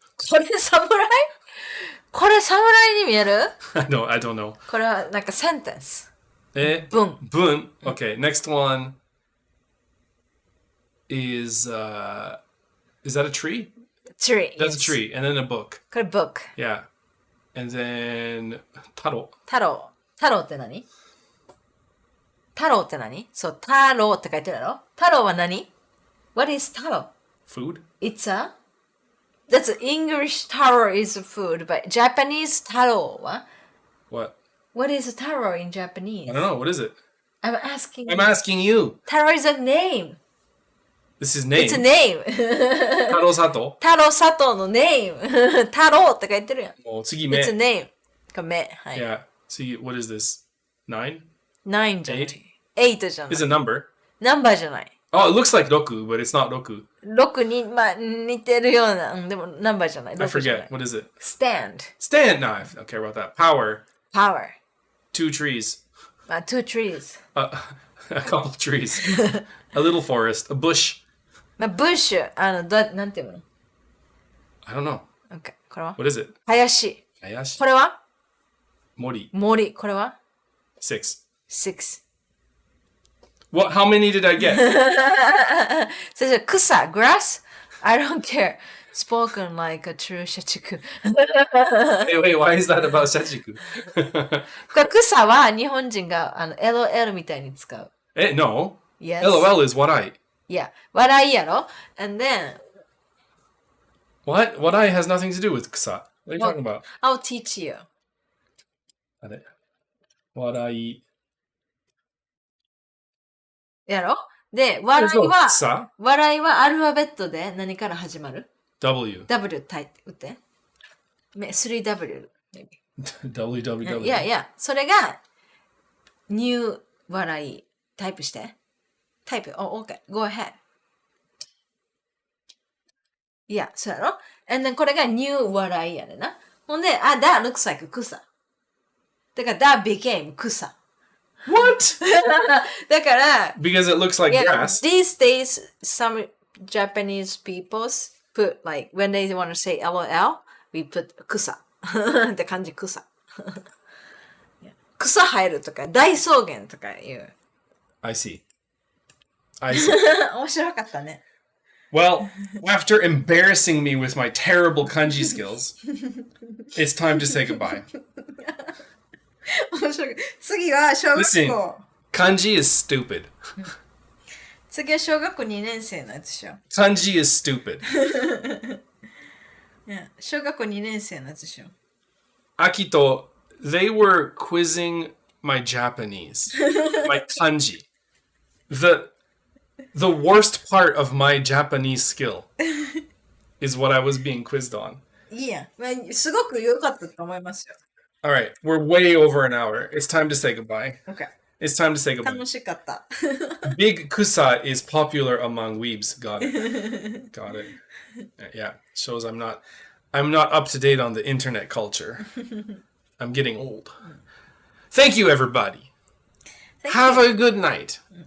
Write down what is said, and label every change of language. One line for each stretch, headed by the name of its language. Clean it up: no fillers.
Japanese: これ侍これ侍に見える
English: I don't know.
Japanese: これはなんかセンテンス。
English: Bun. Okay, next one is that a tree? Tree. That's yes. a tree. And then a book.
Japanese: これ book.
English: Yeah. And then taro.
Japanese: 太郎。太郎って何？太郎って何？そう、太郎って書いてるだろ？太郎は何？
English: What is
Japanese: 太郎？
English: Food? It's a... That's English taro is food, but Japanese taro は What? What is taro in Japanese? I don't know. What is it? I'm asking I'm asking you. Taro is a name. This is name. It's a name. Taro Sato.
Japanese: 太郎佐藤の name. 太郎って書いてるやん。もう次目。
English: It's a name.
Japanese: が目。はい。
English: Yeah. See, what is this? 9?
Japanese: 9じゃない。
English: Eight?
Japanese: 8じゃない。
English: It's a number.
Japanese: ナンバーじゃない。
English: Oh, it looks like roku, but it's not roku.
Japanese: 6に、まあ、似てるような。でも、ナンバーじゃない。
English: I
Japanese: 6じゃない
English: forget. What is it? Stand. Stand. No, I don't care about that. Power. Power. 2 trees. まあ、two trees. A couple trees. A little forest. A bush.
Japanese: まあ、ブッシュ。なんていうの？
English: I don't know.
Japanese: OK。 これは
English: What is it?
Japanese: 林。 Hayashi. これは Mori. 森。これは
English: 6. ?6。 What? How many did I get?
Japanese: それじゃ草。
English: grass? I don't care. Spoken like a true 社畜。 wait, why is that about shachiku?
Japanese: これ草は日本人がLOL みたいに使う。
English: No. Yes. LOL is what I. Yeah.
Japanese: 笑いやろ ?
English: And then... What? What I has nothing to do with kusa. What are you talking about? I'll teach you.
Japanese: あれ What I... やろで、笑いは、草笑いはアルファベットで何から始まる
English: W.
Japanese: ?W タイプ打って。3W.
English: WWW.
Japanese: いやいや、それが、ニュー笑い。タイプして。タイプ。
English: Oh, okay. Go ahead.
Japanese: いや、そうやろ ?
English: And then
Japanese: これがニュー笑いやねんな。ほんで、
English: that looks like 草。
Japanese: だから、
English: that became 草。 What?
Japanese: だから、
English: Because it looks like yeah, grass. these days, some Japanese people put like, when they want to say LOL, we put 草。
Japanese: って感じ、草。草生えるとか、大草原とかいう。 I see. I see. 面白かったね。
English: Well, after embarrassing me with my terrible kanji skills, it's time to say goodbye.
Japanese: 面白い。次は小学
English: Listen,
Japanese: 校。
English: kanji is stupid.
Japanese: 次は小学校2年生のやつでしょ。
English: Kanji is stupid.
Japanese: いや小学校2年生のやつでしょ。
English: Akito, they were quizzing my Japanese, my kanji. The worst part of my Japanese skill is what I was being quizzed on.
Japanese: いいや。すごく良かったと思いますよ。
English: All right, we're way over an hour. It's time to say goodbye. Okay. It's time to say goodbye.
Japanese: 楽しかった。
English: Big kusa is popular among weebs. Got it. Got it. Yeah, shows I'm not up to date on the internet culture. I'm getting old. Thank you, everybody. Have a good night.